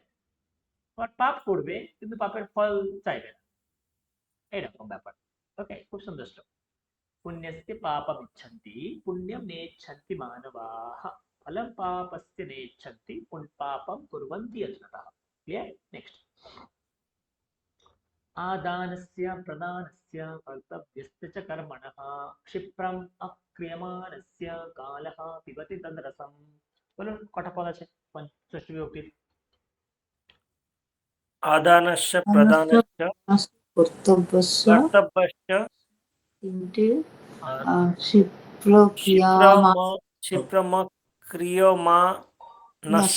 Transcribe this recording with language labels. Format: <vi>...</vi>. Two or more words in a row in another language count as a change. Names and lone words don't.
<bn>আবার পাপ করবে, কিন্তু পাপের ফল চাইবে না। এইরকম ব্যাপার। ওকে, খুব সুন্দর শ্লোক।</bn> <sa>पुण्यस्य पापमिच्छन्ति पुण्यम नेच्छन्ति मानवाः फलम पापस्य नेच्छन्ति पापम कुर्वन्ति यत्नतः।</sa> <bn>ক্লিয়ার? নেক্সট।</bn> <sa>आदानस्य प्रदानस्य कर्तव्यस्य च कर्मणः क्षिप्रम् अक्रियमाणस्य कालः पिबति तद्रसम्।</sa> <bn>বলুন কটা পদ আছে ষষ্ঠী বিভক্তির?</bn> <sa>आदानस्य प्रदानस्य</sa> <bn>কর্তব্যস্য কর্তব্যস্য তিনটে আর ক্ষিপ্রক্রিয়া ক্রিয়মাণস্য।</bn>